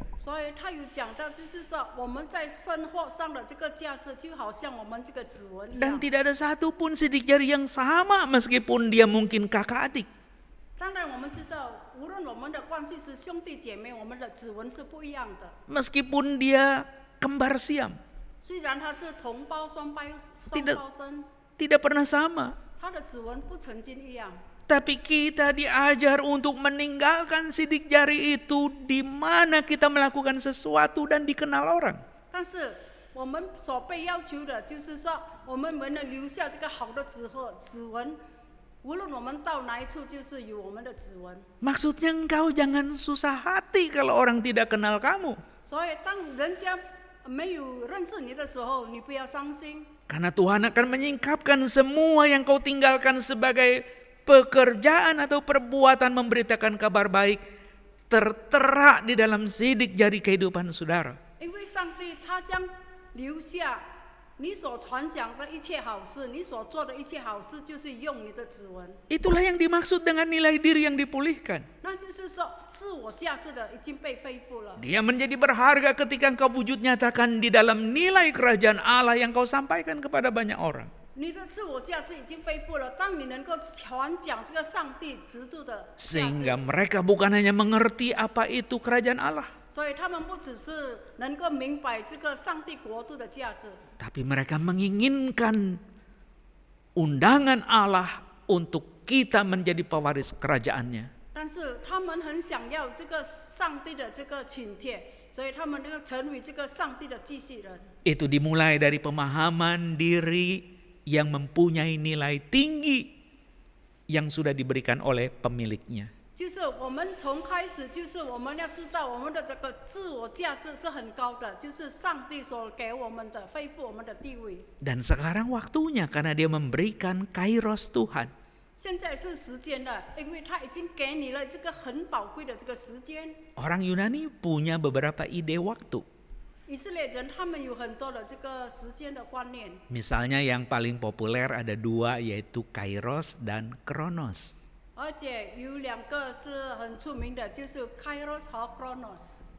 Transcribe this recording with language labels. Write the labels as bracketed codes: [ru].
[zh] 所以他有讲到，就是说我们在生活上的这个价值，就好像我们这个指纹一 [id] Dan tidak ada satupun sidik jari yang sama meskipun dia mungkin kakak adik. [zh] 当然，我们知道，无论我们的关系是兄弟姐妹，我们的指纹是不一样的。 [id] Meskipun dia kembar siam, [zh] 虽然他是同胞双胞生， [id] tidak pernah sama. [zh] 他的指纹不曾经一样。 [id] Tapi kita diajar untuk meninggalkan sidik jari itu di mana kita melakukan sesuatu dan dikenal orang. [zh] 但是我们所被要求的，就是说，我们能留下这个好的指纹，无论我们到哪一处，就是有我们的指纹。 [id] Maksudnya engkau jangan susah hati kalau orang tidak kenal kamu. [zh] 所以，当人家没有认识你的时候，你不要伤心， [id] Karena Tuhan akan menyingkapkan semua yang kau tinggalkan sebagai pekerjaan atau perbuatan memberitakan kabar baik tertera di dalam sidik jari kehidupan saudara. [zh] 因为上帝他将留下你所传讲的一切好事，你所做的一切好事，就是用你的指纹。 [id] Itulah yang dimaksud dengan nilai diri yang dipulihkan. [zh] 那就是说，自我价值的已经被恢复了。 [id] Dia menjadi berharga ketika engkau wujud nyatakan di dalam nilai kerajaan Allah yang kau sampaikan kepada banyak orang. [zh] 你的自我价值已经恢复了。当你能够传讲这个上帝制度的价 [id] Sehingga [zh] 值， [id] mereka bukan hanya mengerti apa itu kerajaan Allah, [zh] 所以他们不只是能够明白这个上帝国度的价值， [id] tapi mereka menginginkan undangan Allah untuk kita menjadi pewaris kerajaannya. [zh] 但是他们很想要这个上帝的这个请帖，所以他们能够成为这个上帝的继续人。 [id] Itu dimulai dari pemahaman diri yang mempunyai nilai tinggi yang sudah diberikan oleh pemiliknya. [zh] 就是我们从开始，就是我们要知道我们的这个自我价值是很高的，就是上帝所给我们的，恢复我们的地位。 [id] Dan sekarang waktunya karena dia memberikan kairos Tuhan. [zh] 现在是时间了，因为他已经给你了这个很宝贵的这个时间。 [id] Orang Yunani punya beberapa ide waktu. [zh] 以色列人他们有很多的这个时间的观念， [id] Misalnya yang paling populer ada dua yaitu kairos dan kronos. [zh] 而且有两个是很出名的，就是 Kairos 和 Chronos。